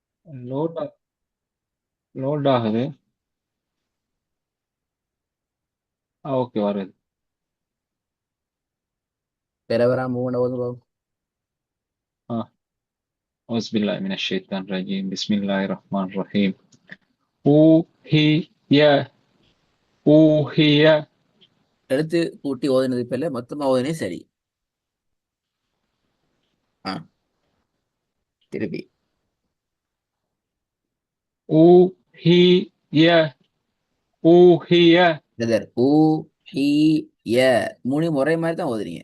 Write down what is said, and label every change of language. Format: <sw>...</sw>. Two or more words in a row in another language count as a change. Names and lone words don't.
<ta>லோட் லோட் ஆகுது. ஓகே, வருது. பெறவரா மூணு போதும்.</ta> <ar>أعوذ بالله من الشيطان الرجيم بسم الله الرحمن الرحيم. أوهي أوهي</ar> <ta>எழுத்து கூட்டி ஓதுனது இப்ப இல்ல, மொத்தமா ஓதுனே சரி. ஆ, திருப்பி.</ta> <ar>أوهي أوهي.</ar> <ta>பிரதர், ஊ ஹி ய மூணு முறை மாதிரி தான் ஓதுறீங்க.</ta>